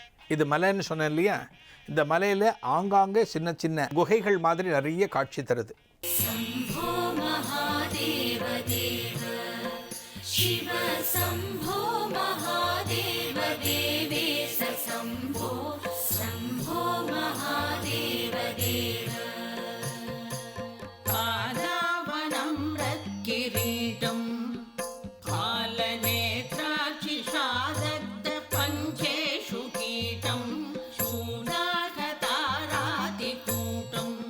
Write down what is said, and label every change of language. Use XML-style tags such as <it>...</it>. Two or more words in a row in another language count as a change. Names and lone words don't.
<ta>இது மலைன்னு சொன்னேன் இல்லையா, இந்த மலையில் ஆங்காங்கே சின்ன சின்ன குகைகள் மாதிரி நிறைய காட்சி தருது.</ta> <sa>शम्भो महादेव देव शिव शम्भो महादेव देवेश शम्भो शम्भो महादेव देव पादावनं रत्किरीटं फालनेत्राक्षिषादग्धपञ्चेषु कीटं शूलाकतारादिकूटं</sa>